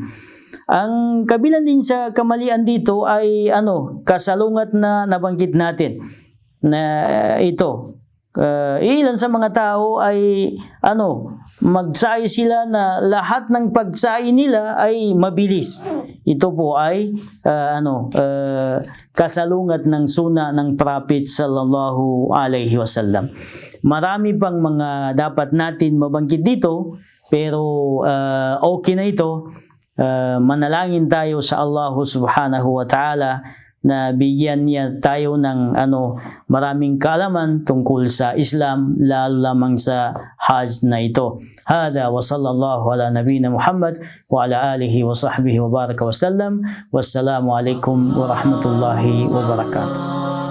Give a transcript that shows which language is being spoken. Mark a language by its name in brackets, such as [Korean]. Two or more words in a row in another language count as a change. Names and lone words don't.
[Filipino] Ang kabilang din sa kamalian dito ay kasalungat na nabanggit natin na ito. Ilan sa mga tao ay magsayo sila na lahat ng pagsayo nila ay mabilis. Ito po ay kasalungat ng suna ng Prophet [Arabic] صلى الله عليه وسلم. [Filipino] Marami pang mga dapat natin mabanggit dito, pero okay na ito. Manalangin tayo sa Allah [Arabic] سبحانه وتعالى [Filipino] na bigyan niya tayo ng maraming kaalaman tungkol sa Islam, lalo lamang sa Hajj na ito. [Arabic] هذا وصلى الله على نبينا محمد وعلى آله وصحبه وبارك وسلم. والسلام عليكم ورحمة الله وبركاته.